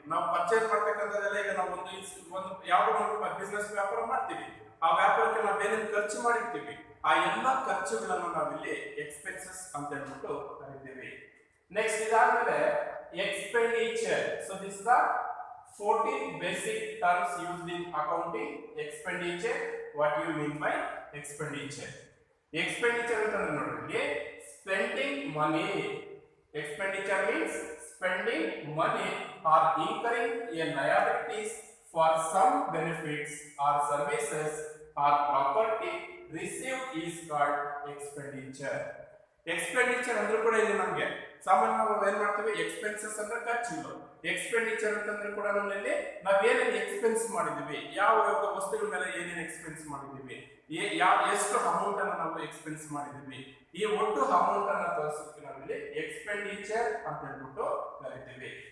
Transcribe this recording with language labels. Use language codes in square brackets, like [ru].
[kn] ನಾವು ಪರ್ಚೇಸ್ ಮಾಡ್ಬೇಕಂತಂದ್ರೆ ಈಗ ನಾವು ಒಂದು ಯಾವುದೋ ಒಂದು ಬಿಸ್ನೆಸ್ ವ್ಯಾಪಾರ ಮಾಡ್ತೀವಿ. ಆ ವ್ಯಾಪಾರಕ್ಕೆ ನಾವು ಏನೇನು ಖರ್ಚು ಮಾಡಿರ್ತೀವಿ, ಆ ಎಲ್ಲ ಖರ್ಚುಗಳನ್ನು ನಾವಿಲ್ಲಿ ಎಕ್ಸ್ಪೆನ್ಸಸ್ ಅಂತ ಹೇಳ್ಬಿಟ್ಟು ಕರಿತೀವಿ. ನೆಕ್ಸ್ಟ್ ಇದಾದ್ಮೇಲೆ expenditure. [en] So this is the 14 basic terms used in accounting. Expenditure. What do you mean by expenditure? Expenditure [kn] ಅಂತಂದ್ರೆ ನೋಡ್ರಿ, [en] spending money. Expenditure means spending money or incurring a liabilities for some benefits or services or property received is called expenditure. [kn] Expenditure ಅಂದ್ರೆ ಕೂಡ ಇಲ್ಲಿ ನಮಗೆ ಸಾಮಾನ್ಯ ನಾವು ಏನ್ ಮಾಡ್ತೀವಿ, ಎಕ್ಸ್ಪೆನ್ಸಸ್ ಅಂದ್ರೆ ಖರ್ಚುಗಳು. ಎಕ್ಸ್ಪೆಂಡಿಚರ್ ಅಂತಂದ್ರೆ ಕೂಡ ನಮ್ಮಲ್ಲಿ ನಾವು ಏನೇನು ಎಕ್ಸ್ಪೆನ್ಸ್ ಮಾಡಿದೀವಿ, ಯಾವ ವಸ್ತುಗಳ ಮೇಲೆ ಏನೇನು ಎಕ್ಸ್ಪೆನ್ಸ್ ಮಾಡಿದೀವಿ, ಎಷ್ಟು ಅಮೌಂಟ್ ಅನ್ನು ನಾವು ಎಕ್ಸ್ಪೆನ್ಸ್ ಮಾಡಿದೀವಿ, ಈ ಒಟ್ಟು ಅಮೌಂಟ್ ಅನ್ನು ತೋರಿಸೋಕೆ ನಾವಿಲ್ಲಿ ಎಕ್ಸ್ಪೆಂಡಿಚರ್ ಅಂತ ಹೇಳ್ಬಿಟ್ಟು ಕರಿತೀವಿ.